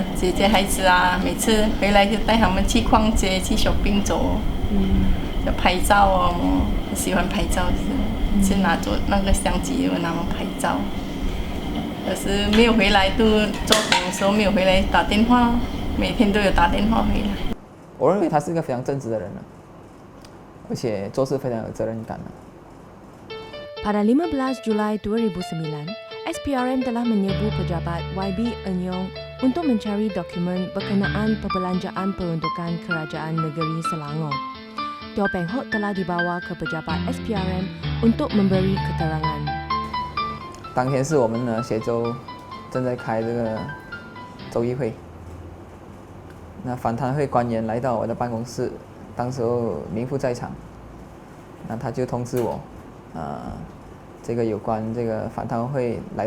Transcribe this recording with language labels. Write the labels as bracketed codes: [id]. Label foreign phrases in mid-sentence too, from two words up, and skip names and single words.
[zh] 姐姐孩子啊，每次回来就带他们去逛街，去shopping走，就拍照哦，很喜欢拍照，是拿着那个相机就拿拍照。可是没有回来，都做工的时候没有回来打电话，每天都有打电话回来。我认为他是一个非常正直的人了，而且做事非常有责任感了。 [ms] Pada 15 Julai 2009, SPRM telah menyebu pejabat YB Enyong untuk mencari dokumen berkenaan perbelanjaan peruntukan Kerajaan Negeri Selangor. Teo Peng Hock telah dibawa ke pejabat SPRM untuk memberi keterangan. [zh] 当天是我们协州正在开这个州议会，那反贪会官员来到我的办公室，当时候民副在场，那他就通知我，这个有关这个反贪会来